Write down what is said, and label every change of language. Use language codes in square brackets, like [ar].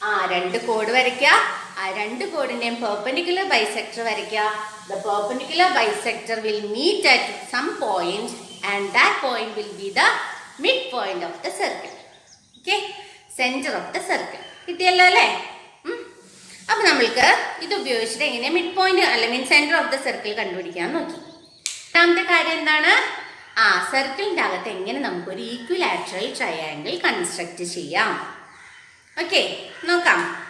[ml] 2 code വരയ്ക്കുക. ആ 2 കോഡിന്റെയും perpendicular bisector വരയ്ക്കുക. [en] The perpendicular bisector will meet at some point and that point will be the midpoint of the circle. Okay, center of the circle. [ml] കിട്ടിയല്ലോ അല്ലേ? അപ്പൊ നമ്മൾക്ക് ഇത് ഉപയോഗിച്ചിട്ട് എങ്ങനെ മിഡ് പോയിന്റ് അല്ലെങ്കിൽ [en] centre of the circle [ml] കണ്ടുപിടിക്കാൻ നോക്കി. രണ്ടാമത്തെ കാര്യം എന്താണ്? സർക്കിളിന്റെ അകത്ത് എങ്ങനെ നമുക്കൊരു ഈക്വിലാറ്ററൽ ട്രയാങ്കിൾ കൺസ്ട്രക്ട് ചെയ്യാം. ഓക്കെ, നോക്കാം.